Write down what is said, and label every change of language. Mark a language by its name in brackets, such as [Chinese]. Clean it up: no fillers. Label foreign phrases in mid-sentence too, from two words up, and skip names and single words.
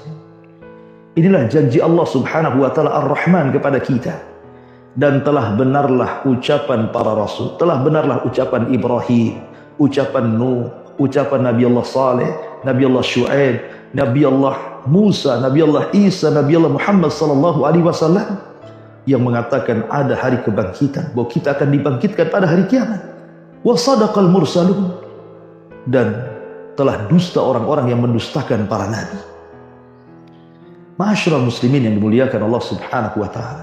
[Indonesian] Inilah janji Allah [Arabic] سبحانه وتعالى [Indonesian] Ar-Rahman kepada kita. Dan telah benarlah ucapan para rasul, telah benarlah ucapan Ibrahim, ucapan Nuh, ucapan Nabi Allah Saleh, Nabi Allah Syuaib, Nabi Allah Musa, Nabi Allah Isa, Nabi Allah Muhammad [Arabic] صلى الله عليه وسلم [Indonesian] yang mengatakan ada hari kebangkitan, bahwa kita akan dibangkitkan pada hari kiamat. [Arabic] وصدق المرسلون, [Indonesian] dan telah dusta orang-orang yang mendustakan para nabi. [Arabic] معاشر المسلمين [Indonesian] yang dimuliakan Allah [Arabic] سبحانه وتعالى.